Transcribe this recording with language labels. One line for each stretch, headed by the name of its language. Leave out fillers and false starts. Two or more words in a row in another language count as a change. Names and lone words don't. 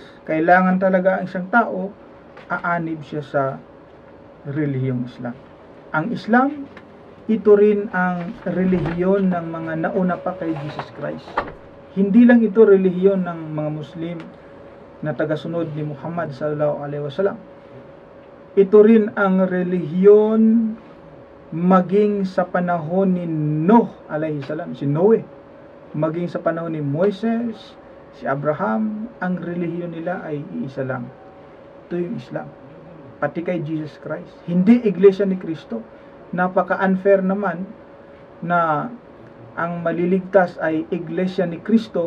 Filipino: Kailangan talaga ang isang tao, aanib siya sa relihiyong Islam. Ang Islam, ito rin ang relihiyon ng mga nauna pa kay Jesus Christ. Hindi lang ito relihiyon ng mga Muslim na tagasunod ni Muhammad
Arabic: صلى الله عليه وسلم.
Filipino: Ito rin ang relihiyon maging sa panahon ni Noah
Arabic: عليه السلام,
Filipino: si Noe, maging sa panahon ni Moises, si Abraham, ang relihiyon nila ay iisa lang. Ito yung Islam. Pati kay Jesus Christ. Hindi Iglesia ni Cristo. Napaka-unfair naman na ang maliligtas ay Iglesia ni Cristo.